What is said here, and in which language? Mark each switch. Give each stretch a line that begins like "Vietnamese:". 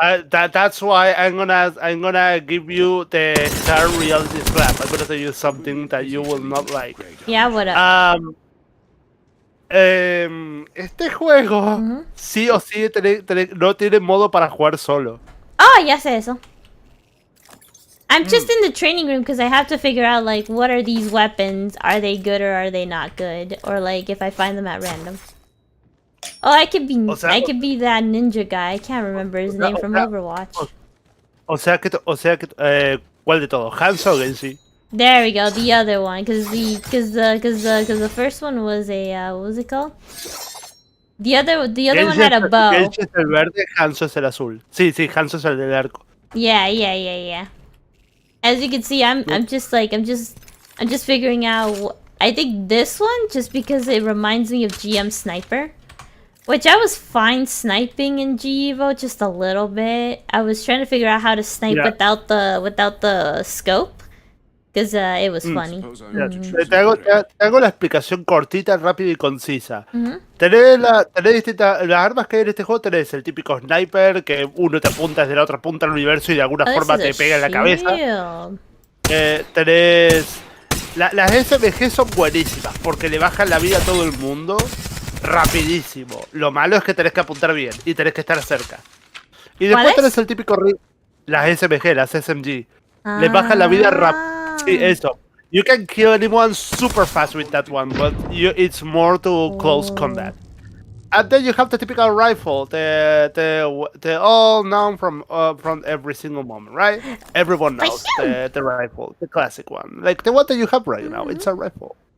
English: that's why I'm gonna give you the hard reality slap. I'm gonna tell you something that you will not like. Yeah, what up?
Spanish: Este juego sí o sí no tiene modo para jugar solo. Oh, ya sé eso.
English: I'm just in the training room because I have to figure out, like, what are these weapons? Are they good or are they not good? Or, like, if I find them at random. Oh, I could be that ninja guy. I can't remember his name from Overwatch.
Spanish: O sea que ¿cuál de todos? Hans o Genshi?
English: There we go, the other one, because the first one was a what was it called? The other one had a bow.
Spanish: Genshi es el verde, Hanzo es el azul. Sí, Hanzo es el del arco.
English: Yeah. As you can see, I'm just figuring out. I think this one, just because it reminds me of GM Sniper, which I was fine sniping in GEVO just a little bit. I was trying to figure out how to snipe without the scope. Because it was funny.
Spanish: Te hago la explicación cortita, rápida y concisa. Tenés distintas las armas que hay en este juego. Tenés el típico sniper, que uno te apunta desde la otra punta del universo y de alguna forma te pega en la cabeza. Tenés Las SMG son buenísimas porque le bajan la vida a todo el mundo rapidísimo. Lo malo es que tenés que apuntar bien y tenés que estar cerca. Y después tenés el típico... Las SMG, las SMG. Le bajan la vida rápido. Sí, eso.
English: You can kill anyone super fast with that one, but it's more to close combat. And then you have the typical rifle, the all known from every single moment, right? Everyone knows the rifle, the classic one, like the one that you have right now. It's a rifle.